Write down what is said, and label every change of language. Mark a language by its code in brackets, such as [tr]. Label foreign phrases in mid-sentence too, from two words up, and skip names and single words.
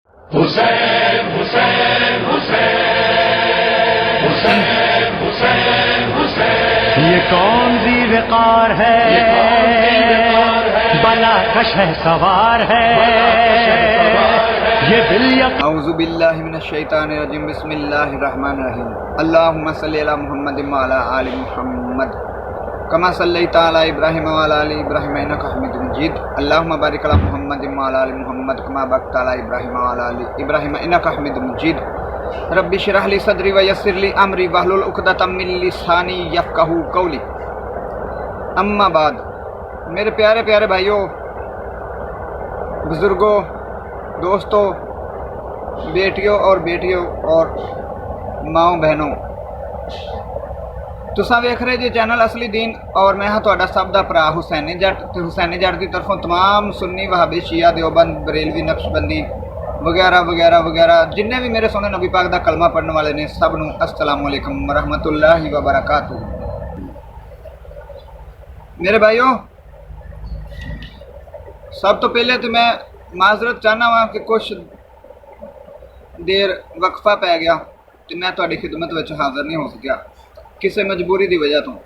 [ur] हुसैन हुसैन हुसैन हुसैन हुसैन हुसैन। یہ کون ذی وقار ہے، بلا کش ہے سوار ہے، یہ دل [ar] أعوذ بالله من الشيطان الرجيم، بسم الله الرحمن الرحيم. اللهم صل على محمد وعلى آل محمد كما صليت على إبراهيم وعلى آل إبراهيم إنك حميد مجيد. اللهم بارك على محمد وعلى آل محمد كما باركت على إبراهيم وعلى آل إبراهيم إنك حميد مجيد. رب اشرح لي صدري ويسر لي أمري واحلل عقدة من لساني يفقهوا قولي. أما بعد, [ur] میرے پیارے پیارے بھائیوں، بزرگوں، دوستوں، بیٹیوں اور ماؤں بہنوں, [pa] تسا ویکھ رہے جی چینل اصلی دین اور میں ہاں تہاڈا سب دا بھرا حسینی جٹ. تے حسینی جٹ کی طرفوں تمام سنی وہابی شیعہ دیوبند بریلوی نقشبندی وغیرہ وغیرہ وغیرہ جنے بھی میرے سونے نبی پاک دا کلمہ پڑھنے والے نے سب نوں [ar] السلام عليكم ورحمة الله وبركاته. [pa] میرے بھائیوں، سب توں پہلے تو میں معذرت چاہنا واں کہ کچھ دیر وقفہ پے گیا تو میں تہاڈی خدمت وچ حاضر نہیں ہو سکیا کسی مجبوری کی وجہ توں.